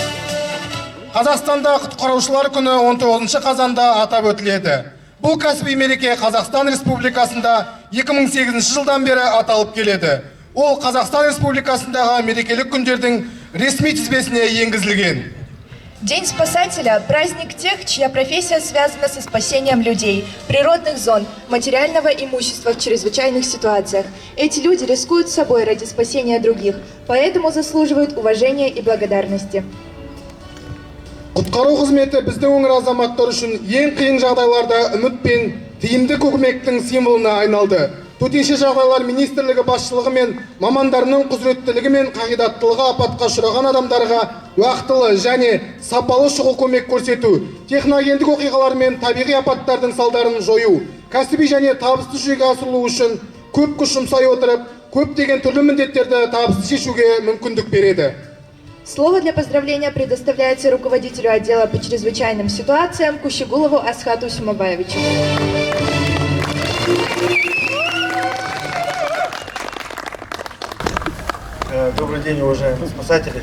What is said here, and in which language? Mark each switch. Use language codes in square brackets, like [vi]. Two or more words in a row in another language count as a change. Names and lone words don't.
[kk] Қазақстанда құтқарушылар күні 19 қазанда атап өтіледі. Бұл кәсіби мереке Қазақстан Республикасында 2008 жылдан бері аталып келеді. Ол Қазақстан Республикасындағы мерекелік күндердің ресми тізбесіне енгізілген. [ru] День спасателя – праздник тех, чья профессия связана со спасением людей, природных зон, материального имущества в чрезвычайных ситуациях. Эти люди рискуют собой ради спасения других, поэтому заслуживают уважения и благодарности. [kk] Құтқару қызметі біздің өңір азаматтары үшін ең қиын жағдайларда үміт пен тиімді көмектің символына айналды. Төтенше жағдайлар министрлігі басшылығы мен мамандарының құзыреттілігі мен қағидаттылығы апатқа ұшыраған адамдарға уақытылы және сапалы шұғыл көмек көрсету, техногендік оқиғалар мен табиғи апаттардың салдарын жою, кәсіби және табысты жүзеге асырылу үшін көп күш жұмсай отырып, көптеген түрлі міндеттерді табысты шешуге мүмкіндік береді. [ru] Слово для поздравления предоставляется руководителю отдела по чрезвычайным ситуациям Кущегулову Асхату Сумабаевичу. Добрый день, уважаемые спасатели.